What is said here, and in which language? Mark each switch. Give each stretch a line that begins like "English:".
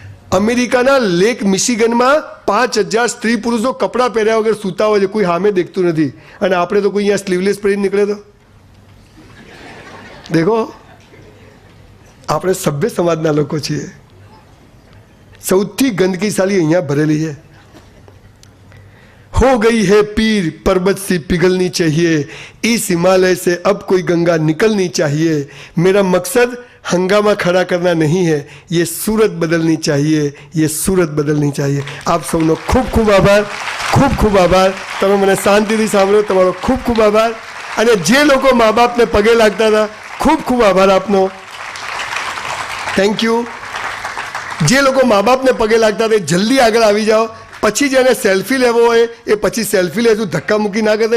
Gujarati: અમેરિકાના લેક મિશિગનમાં 5000 સ્ત્રી પુરુષો કપડાં પહેર્યા વગર સૂતા હોય છે, કોઈ સામે દેખતું નથી. અને આપણે તો કોઈ અહીંયા સ્લીવલેસ પહેરીને નીકળે તો દેખો, આપણે સભ્ય સમાજના લોકો છીએ. સૌથી ગંદકીશાળી અહીંયા ભરેલી છે.
Hindi: हो गई है पीर पर्वत सी पिघलनी चाहिए, इस हिमालय से अब कोई गंगा निकलनी चाहिए. मेरा मकसद हंगामा खड़ा करना नहीं है, ये सूरत बदलनी चाहिए, ये सूरत बदलनी चाहिए.
Gujarati: આપ સૌનો ખૂબ ખૂબ આભાર, ખૂબ ખૂબ આભાર. તમે મને શાંતિથી સાંભળ્યો, તમારો ખૂબ ખૂબ આભાર. અને જે લોકો મા બાપને પગે લાગતા હતા, ખૂબ ખૂબ આભાર આપનો. Thank you. જે લોકો મા બાપને પગે લાગતા હતા જલ્દી આગળ આવી જાઓ. પછી જેને સેલ્ફી લેવો હોય એ પછી સેલ્ફી લેશું, ધક્કા મૂકી ના કરતા.